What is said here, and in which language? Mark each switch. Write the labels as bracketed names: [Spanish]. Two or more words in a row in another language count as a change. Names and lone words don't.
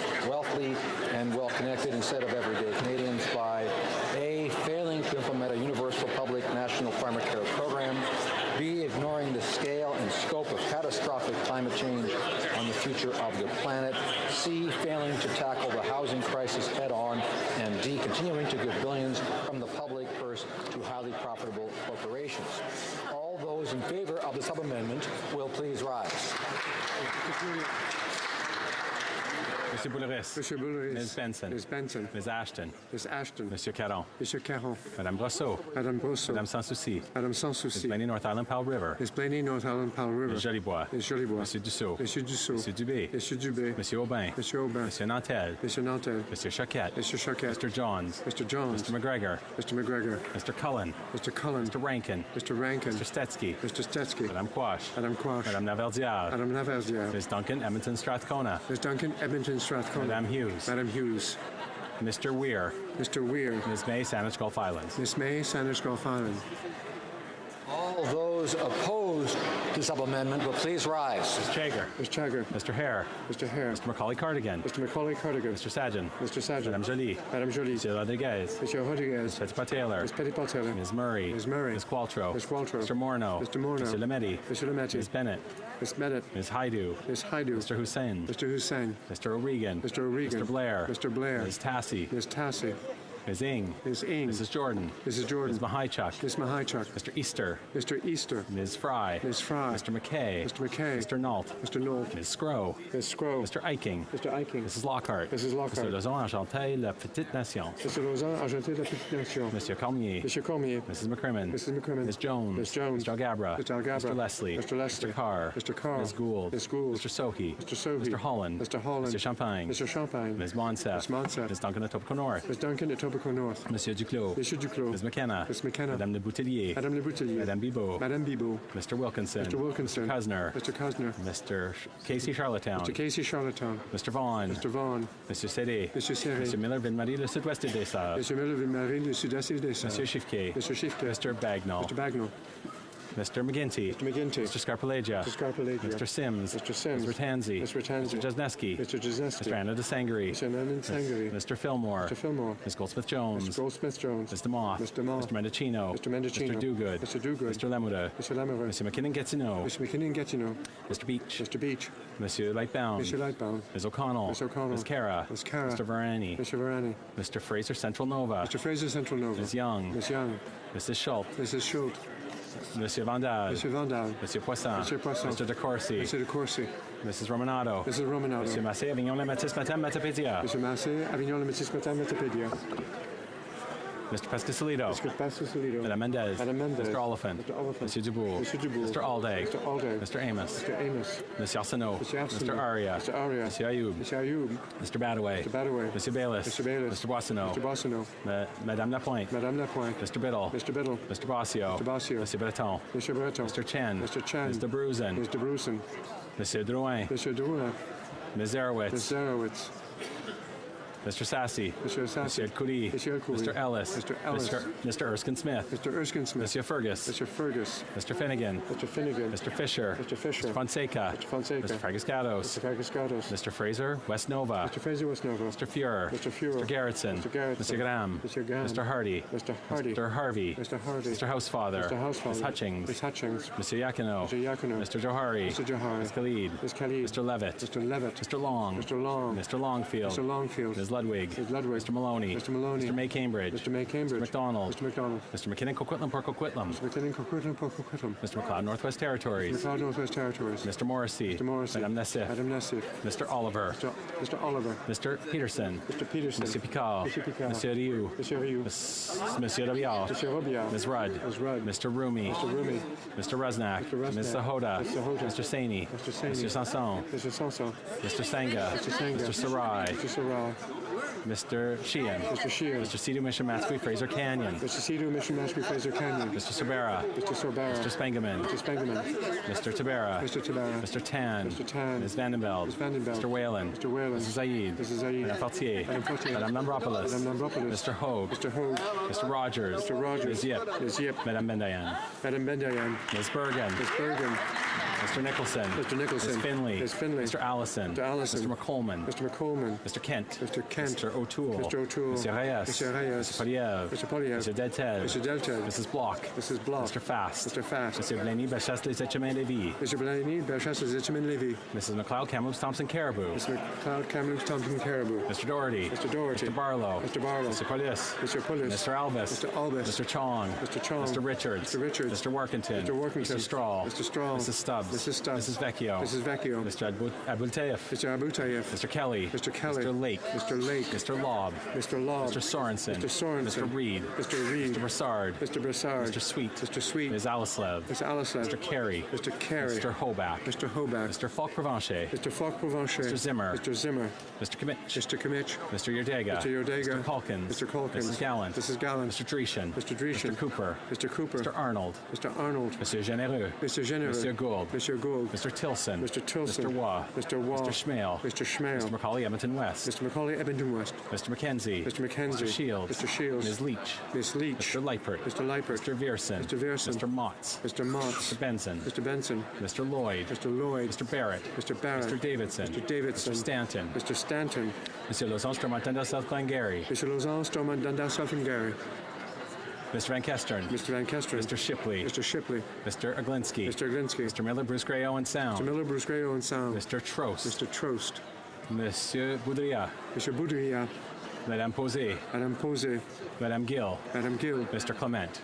[English] wealthy and well-connected instead of everyday Canadians by A, failing to implement a universal public national farmer care program, B, ignoring the scale and scope of catastrophic climate change on the future of the planet, C, failing to tackle the housing crisis head-on, and D, continuing to give billions from the public purse to highly profitable corporations. All those in favor of the sub-amendment will please rise. Monsieur Boulris. Monsieur Boulris. Ms. Benson. Ms. Benson. Ms. Ashton. Ms. Ashton. Monsieur Caron. Monsieur Caron. Madame Brosseau. Madame Brosseau. Madame Sanssouci. Madame Sanssouci. Ms. Blaney, North Island, Powell River. Ms. Blaney, North Island, Powell River. Ms. Jolibois. Ms. Jolibois. Monsieur Dussault. Monsieur Dussault. Monsieur Dubé. Monsieur Dubé. Monsieur Aubin. Monsieur Aubin. Monsieur Nantel. Monsieur Nantel. Monsieur Choquette. Monsieur Choquette. Mr. Johns. Mr. Johns. Mr. McGregor. Mr. McGregor. Mr. Cullen. Mr. Cullen. Mr. Rankin. Mr. Rankin. Mr. Stetsky. Mr. Stetsky. Madame Quash. Madame Quash. Madame Navardière. Madame Navardière. Ms. Duncan, Edmonton, Strathcona. Ms. Duncan, Edmonton, Strathcona. Madame Hughes. Madame Hughes. Mr. Weir. Mr. Weir. Ms. May, Saanich Gulf Islands. Ms. May, Saanich Gulf Islands. All those opposed to sub-amendment will please rise. Ms. Chager. Ms. Chager. Mr. Hare. Mr. Hare. Mr. Macaulay Cardigan. Mr. Macaulay Cardigan. Mr. Sajan. Mr. Sajan. Madame Jolie. Madame Jolie. Monsieur Rodriguez. Monsieur Rodriguez. Ms. Petitpas-Taylor. Ms. Petitpas-Taylor. Ms. Murray. Ms. Murray. Ms. Qualtrough. Ms. Qualtrough. Mr. Morneau. Mr. Morneau. Mr. Lametti. Mr. Lametti. Ms. Bennett. Ms. Bennett. Ms. Haidu. Ms. Haidu. Mr. Hussein. Mr. Hussein. Mr. O'Regan. Mr. O'Regan. Mr. Blair. Mr. Blair. Ms. Tassie. Ms. Tassie. Ms. Ing. Ms. Ing. Mrs. Jordan. Mrs. Jordan. Ms. Mahichuk. Ms. Mahichuk. Mr. Easter. Mr. Easter. Ms. Fry. Ms. Fry. Mr. McKay. Mr. McKay. Mr. Nault. Mr. Nault. Ms. Scrow. Ms. Scrow. Mr. Eiking. Mr. Eiking. Mrs. Lockhart. Mrs. Lockhart. Mr. Lozon, Argenteuil, La Petite Nation. Mr. Lausanne, Argenteuil, La Petite Nation. Monsieur Cormier. Monsieur Cormier. Mrs. McCrimmon. Mrs. McCrimmon. Ms. Jones. Ms. Jones. Mr. Algabra. Mr. Algabra. Mr. Leslie. Mr. Leslie. Mr. Carr. Mr. Carr. Ms. Gould. Ms. Gould. Mr. Sohi. Mr. Sohi. Mr. Holland. Mr. Holland. Mr. Champagne. Mr. Champagne. Ms. Monsef. Ms. Monsef. Ms. Duncan, Etobicoke North. Ms. Duncan, Etobicoke North. Monsieur Duclos. Monsieur Duclos. Ms. McKenna. Ms. McKenna. Madame Le Boutillier. Madame Le Boutillier. Madame Bibot. Madame Bibot. Mr. Wilkinson. Mr. Wilkinson. Mr. Cusner. Mr. Cusner. Mr. Casey Charlottetown. Mr. Casey Charlottetown. Mr. Vaughan. Mr. Vaughan. Monsieur Serré. Monsieur Serré. Monsieur Miller, Ville-Marie, le sud-ouest des Sables. Monsieur Miller, Ville-Marie, le sud-est des Sables. Monsieur Chiffquet. Monsieur Chiffquet. Mr. Bagnall. Mr. Bagnall. Mr. McGinty. Mr. McGinty. Mr. Scarpalegia. Mr. Scarpalegia. Mr. Sims. Mr. Sims. Mr. Tansey. Mr. Tansey. Mr. Jesneski. Mr. Jesneski. Mr. Anna de Sangri. Mr. Anna de Sangri. Mr. Fillmore. Mr. Fillmore. Ms. Goldsmith-Jones. Mr. Goldsmith-Jones. Mr. Moth. Mr. Moth. Mr. Mendocino. Mr. Mendocino. Mr. Dogood. Mr. Dogood. Mr. Lemuda. Mr. Lemuda. Mr. McKinnon-Gatineau. Mr. McKinnon-Gatineau. Mr. Beach. Mr. Beach. Monsieur Lightbound. Mr. Lightbound. Ms. O'Connell. Ms. O'Connell. Ms. Cara. Ms. Cara. Mr. Varani. Mr. Varani. Mr. Fraser Central Nova. Mr. Fraser Central Nova. Ms. Young. Ms. Young. Mrs. Schultz. Mrs. Schultz. Monsieur Vandal. Monsieur Vandal. Monsieur Poisson. Monsieur Poisson. Mr. De Corsi. Monsieur De Corsi. Mrs. Romanato. Mrs. Romanato. Monsieur Massé, Avignon, La Métis, Matam, Matapédia. Monsieur Massé, Avignon, La Métis, Matam, Matapédia. Mr. Pescasolido. Mr. Pescasolido. Madame Mendez. Madame Mendez. Mr. Oliphant. Mr. Oliphant. Monsieur Dubourg. Monsieur Dubourg. Mr. Alday. Mr. Alday. Mr. Amos. Mr. Amos. Monsieur Arsenault. Monsieur Arsenault. Mr. Aria. Mr. Aria. Monsieur Ayoub. Monsieur Ayoub. Mr. Badaway. Mr. Badaway. Monsieur Bayless. Mr. Bayless. Mr. Boissonneau. Mr. Boissonneau. Madame Lapointe. Madame Lapointe. Mr. Biddle. Mr. Biddle. Mr. Bossio. Mr. Bossio. Monsieur Breton. Monsieur Breton. Mr. Chen. Mr. Chen. Mr. Bruzen. Mr. Brusen. Monsieur Drouin. Monsieur Drouin. Ms. Zarowitz. Ms. Zarowitz. Mr. Sassy. Monsieur Sassy. Monsieur Coury. Monsieur Coury. Mr. Ellis. Mr. Ellis. Mr. Erskine Smith. Mr. Erskine Smith. Monsieur Fergus. Mr. Fergus. Mr. Finnegan. Mr. Finnegan. Mr. Fisher. Mr. Fisher. Mr. Fonseca. Mr. Fonseca. Mr. Fragascados. Mr. Fragascados. Mr. Fraser. West Nova. Mr. Fraser West Nova. Mr. Fuhrer. Mr. Fuhrer. Mr. Garrettson. Mr. Garrettson. Mr. Graham. Mr. Graham. Mr. Hardy. Mr. Hardy. Mr. Harvey. Mr. Hardy. Mr. Housefather. Mr. Housefather. Ms. Hutchings. Ms. Hutchings. Mr. Yakino. Mr. Yakino. Mr. Johari. Mr. Johari. Ms. Khalid. Ms. Khalid. Mr. Levitt. Mr. Levitt. Mr. Long. Mr. Long. Mr. Longfield. Mr. Longfield. Ms. Ludwig. Mr. Ludwig. Mr. Maloney. Mr. Maloney. Mr. May Cambridge. Mr. May Cambridge. Mr. McDonald. Mr. McDonald. Mr. McKinnon Coquitlam Port Coquitlam. Mr. McKinnon Coquitlam Port Coquitlam. Mr. McLeod Northwest Territories. Mr. McLeod Northwest Territories. Mr. Morrissey. Mr. Morrissey. Madame Nassif. Madame Nassif. Mr. Oliver. Mr. Oliver. Mr. Peterson. Mr. Peterson. Monsieur Picard. Monsieur Picard. Monsieur Rioux. Monsieur Rioux. Monsieur Robillard. Monsieur Robillard. Ms. Rudd. Ms. Rudd. Mr. Rumi. Mr. Rumi. Mr. Rusnak. Mr. Rusnak. Ms. Sahoda. Ms. Sahoda. Mr. Saini. Mr. Saini. Mr. Sanson. Mr. Sanson. Mr. Sangha. Mr. Sangha. Mr. Sarai. Mr. Sarai. Mr. Sheehan. Mr. Sheehan. Mr. Sidhu Mishamatsu Fraser Canyon. Mr. Sidhu Mishamatsu Fraser Canyon. Mr. Sorbera. Mr. Sorbera. Mr. Spengeman. Mr. Spengeman. Mr. Tabera. Mr. Tabera. Mr. Tan. Mr. Tan. Ms. Vandenveld. Ms. Vandenveld. Mr. Whalen. Mr. Whalen. Mrs. Zaid. Mrs. Zaid. Madame Fortier. Madame Fortier. Madame Lambropoulos. Madame Lambropoulos. Mr. Hogue. Mr. Hogue. Mr. Rogers. Mr. Rogers. Ms. Yip. Ms. Yip. Madame Bendayan. Madame Bendayan. Ms. Bergen. Ms. Bergen. Mr. Nicholson. Mr. Nicholson. Ms. Finley. Ms. Finley. Mr. Allison. Mr. Allison. Mr. McColeman. Mr. McColeman. Mr. Kent. Mr. Kent. Mr. O'Toole. Mr. O'Toole. Mr. Reyes. Mr. Reyes. Mr. Poliev. Mr. Poliev. Mr. Deltel. Mr. Deltel. Mrs. Block. Mrs. Block. Mr. Fast. Mr. Fast. Mr. Blaney Bellechasse Les Etchemins Lévy. Mr. Blaney Bellechasse Les Etchemins Lévy. Mrs. McLeod Kamloops Thompson Caribou. Mr. McLeod Kamloops Thompson Caribou. Mr. Doherty. Mr. Doherty. Mr. Barlow. Mr. Barlow. Mr. Pulis. Mr. Pulis. Mr. Albus. Mr. Albus. Mr. Chong. Mr. Chong. Mr. Richards. Mr. Richards. Mr. Workington. Mr. Workington. Mr. Strahl. Mr. Strahl. Mrs. Stubbs. Mrs. Stubbs. Mrs. Vecchio. Mrs. Vecchio. Mr. Abultayev. Mr. Abutayev. Mr. Kelly. Mr. Kelly. Mr. Lake. Mr. Lake. Mr. Lobb. Mr. Lobb. Mr. Sorensen. Mr. Sorensen. Mr. Reed. Mr. Reed. Mr. Broussard. Mr. Broussard. Mr. Sweet. Mr. Sweet. Ms. Alislev. Mr. Alislev. Mr. Carey. Mr. Carey. Mr. Hoback. Mr. Hoback. Mr. Falk Provencher. Mr. Falk Provencher. Mr. Zimmer. Mr. Zimmer. Mr. Kimmich. Mr. Kimmich. Mr. Yerdega. Mr. Yerdega. Mr. Calkins. Mr. Calkins. Mrs. Gallant. Mrs. Gallant. Mr. Dreeshen. Mr. Dreeshen. Mr. Cooper. Mr. Cooper. Mr. Arnold. Mr. Arnold. Mr. Genereux. Mr. Genereux. Mr. Gould. Mr. Gould. Mr. Tilson. Mr. Tilson. Mr. Waugh. Mr. Waugh. Mr. Schmale. Mr. Schmale. Mr. Macaulay Edmonton West. Mr. Macaulay Edmonton West. Mr. McKenzie. Mr. McKenzie. Mr. Shields. Mr. Shields. Ms. Leach. Miss Leach. Mr. Leipert. Mr. Leipert. Mr. Vierson. Mr. Vierson. Mr. Motts. Mr. Motts. Mr. Benson. Mr. Benson. Mr. Lloyd. Mr. Lloyd. Mr. Barrett. Mr. Barrett. Mr. Davidson. Mr. Davidson. Mr. Stanton. Mr. Stanton. Mr. Lausanne Stormont South Glengarry. Mr. Lausanne Stormont Dundas South Glengarry. Mr. Van Kestern. Mr. Van Kesteren. Mr. Shipley. Mr. Shipley. Mr. Aglinski. Mr. Aglinski. Mr. Miller, Bruce Gray, Owen Sound. Mr. Miller, Bruce Gray, Owen Sound. Mr. Trost. Mr. Trost. Monsieur Boudria. Mr. Boudria. Madame Posé. Madame Posé. Madame Gill. Madame Gill. Mr. Clement.